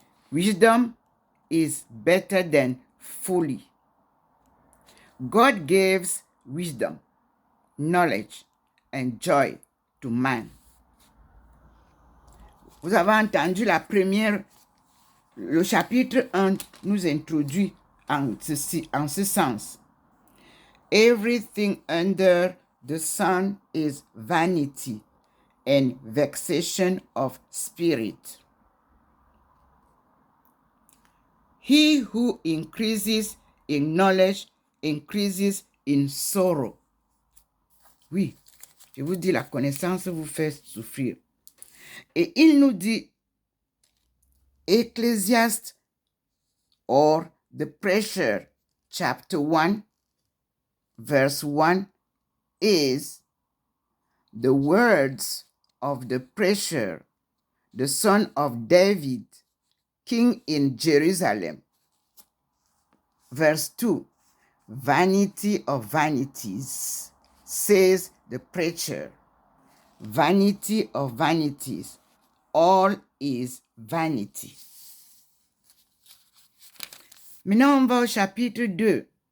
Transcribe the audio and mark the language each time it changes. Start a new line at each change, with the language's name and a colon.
English: Wisdom is better than folly. God gives wisdom, knowledge, and joy to man.
French: Vous avez entendu le chapitre 1 nous introduit en ce sens.
English: Everything under the sun is vanity and vexation of spirit. He who increases in knowledge increases in sorrow.
French: Oui, je vous dis, la connaissance vous fait souffrir.
English: Et il nous dit, Ecclesiastes or the Preacher, chapter 1, verse 1 is the words of the Preacher, the son of David, king in Jerusalem. Verse 2, vanity of vanities, says the Preacher. Vanity of vanities, all is vanity.
French: Maintenant, on va au chapitre 2.